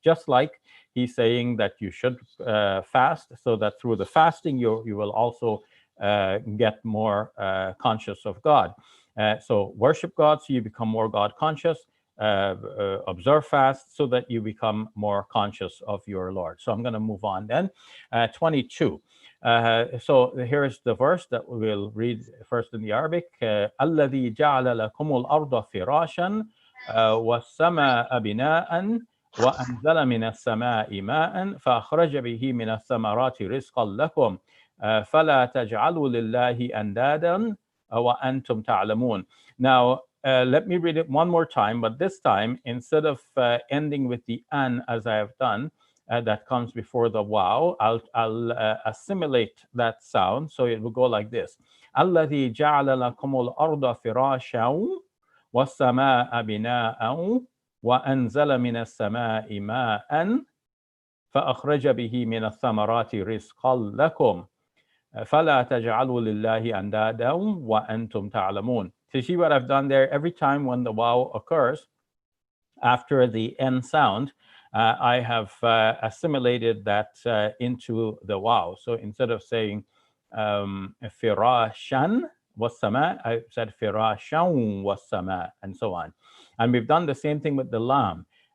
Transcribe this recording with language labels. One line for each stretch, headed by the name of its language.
English: Just like He's saying that you should fast, so that through the fasting you will also get more conscious of God. So worship God so you become more God conscious. Observe fast so that you become more conscious of your Lord. So I'm going to move on then. 22. So here's the verse that we will read first in the Arabic.
Arabic: الذي جعل لكم الأرض فراشا والسماء بناء وأنزل من السماء ماء فأخرج به من الثمرات رزقا لكم فلا تجعلوا لله أندادا وأنتم تعلمون.
English: Now, let me read it one more time, but this time, instead of ending with the an as I have done, that comes before the wow, I'll assimilate that sound. So it will go like this.
Arabic: الذي جعل لكم الأرض فراشا والسماء بناء وأنزل من السماء ماء فأخرج به من الثمرات رزقا لكم فلا تجعلوا لله أندادا وأنتم تعلمون.
English: So see what I've done there? Every time when the wow occurs after the N sound, I have assimilated that into the wow. So instead of saying
Arabic: firashan, was-sama.
English: I said
Arabic: firashan was-sama,
English: and so on. And we've done the same thing with the lam.